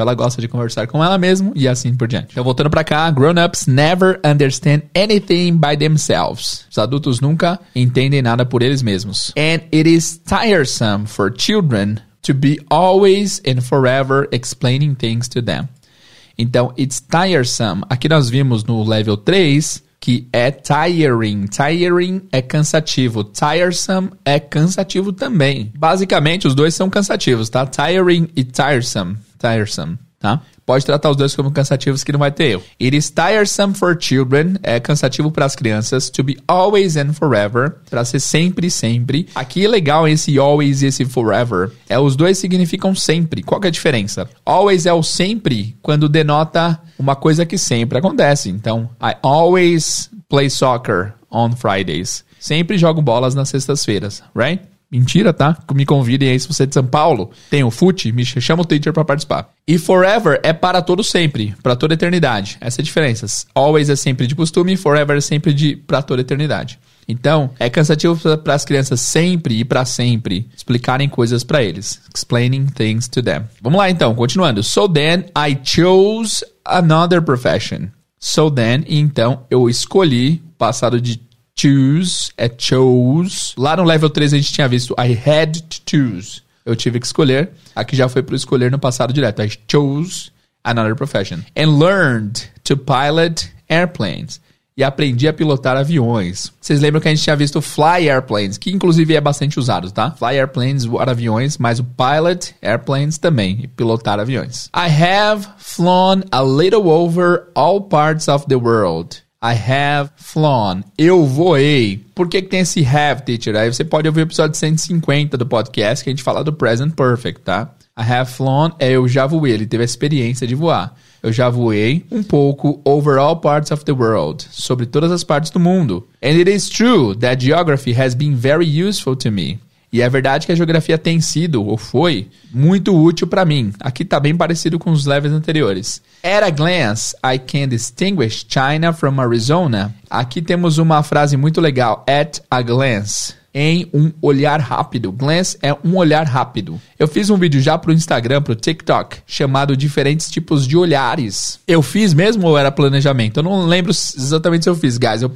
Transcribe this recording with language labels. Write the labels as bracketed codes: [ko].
[pt] Ela gosta de conversar com ela mesma e assim por diante. Então, voltando pra cá, [en] grown-ups never understand anything by themselves. [pt] Os adultos nunca entendem nada por eles mesmos. [en] And it is tiresome for children to be always and forever explaining things to them. [pt] Então, [en] it's tiresome. [pt] Aqui nós vimos no level 3... que é tiring. Tiring é cansativo. Tiresome é cansativo também. Basicamente, os dois são cansativos, tá? Tiring e tiresome. Tiresome, tá? Pode tratar os dois como cansativos que não vai ter erro. [en] It is tiresome for children. [pt] É cansativo para as crianças. [en] To be always and forever. [pt] Para ser sempre, sempre. Aqui é legal esse always e esse forever. Os dois significam sempre. Qual que é a diferença? Always é o sempre quando denota uma coisa que sempre acontece. [en] Então, I always play soccer on Fridays. [pt] Sempre jogo bolas nas sextas-feiras, right? Mentira, tá? Me convidem aí se você é de São Paulo. Tem o fute, me chama o teacher para participar. E forever é para todo sempre, para toda eternidade. Essa é a diferença. Always é sempre de costume, forever é sempre para toda eternidade. Então, é cansativo para as crianças sempre e para sempre explicarem coisas para eles. [en] Explaining things to them. [pt] Vamos lá então, continuando. [en] So then I chose another profession. So then, [pt] então, eu escolhi, passado de choose, é chose. Lá no level 3 a gente tinha visto [en] I had to choose. [pt] Eu tive que escolher. Aqui já foi pro escolher no passado direto. [en] I chose another profession. And learned to pilot airplanes. [pt] E aprendi a pilotar aviões. Vocês lembram que a gente tinha visto fly airplanes, que inclusive é bastante usado, tá? Fly airplanes, voar aviões, mas o pilot airplanes também, e pilotar aviões. [en] I have flown a little over all parts of the world. I have flown. [pt] Eu voei. Por que tem esse have, teacher? Aí você pode ouvir o episódio 150 do podcast que a gente fala do present perfect, tá? [en] I have flown [pt] é eu já voei. Ele teve a experiência de voar. Eu já voei um pouco [en] over all parts of the world. [pt] Sobre todas as partes do mundo. [en] And it is true that geography has been very useful to me. [pt] E é verdade que a geografia tem sido, ou foi, muito útil para mim. Aqui está bem parecido com os levels anteriores. [en] At a glance, I can distinguish China from Arizona. [pt] Aqui temos uma frase muito legal. [en] At a glance. [pt] Em um olhar rápido. Glance é um olhar rápido. Eu fiz um vídeo já pro Instagram, pro TikTok, chamado Diferentes Tipos de Olhares. Eu fiz mesmo ou era planejamento? Eu não lembro exatamente se eu fiz, guys.